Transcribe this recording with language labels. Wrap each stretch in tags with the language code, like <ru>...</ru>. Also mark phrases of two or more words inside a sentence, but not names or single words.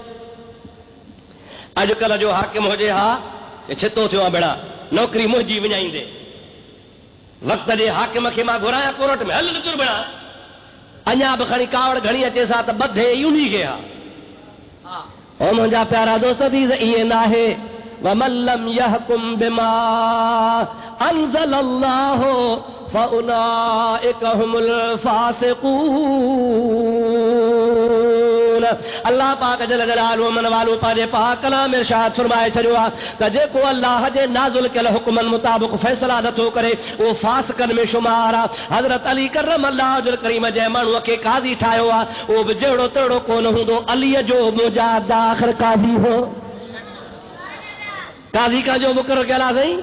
<sd>अॼुकल्ह जो हाकिम हुजे हा छितो थियो आहे बेड़ा नौकरी मुंहिंजी विञाईंदे। वक़्त जे हाकिम खे मां घुरायां कोर्ट में, हल निकिर बेड़ा, अञा बि खणी कावड़ घणी अचे सा त ॿधे यूनी खे हा। ओ मुंहिंजा प्यारा दोस्त थी ईअं न आहे।</sd> <ar>ومن لم يحكم بما أنزل الله فأولئك هم الفاسقون.</ar> <sd>अल्लाह पाक</sd> <ar>جل جلاله</ar> <sd>मन वालो पंहिंजे पाक कलाम में इरशाद फरमाए छॾियो आहे त जेको अल्लाह जे नाज़िल कयल हुक्मनि मुताबिक़ फ़ैसिला नथो करे उहो फासिकनि में शुमार आहे। हज़रत अली</sd> <ar>كرم الله وجه كريم</ar> <sd>जंहिं माण्हूअ खे काज़ी ठाहियो आहे उहो बि जहिड़ो तहिड़ो कोन हूंदो। अलीअ जो मुजाहिद आख़िर काज़ी हो। काज़ी का जो मुक़ररु कयल आहे साईं।</sd>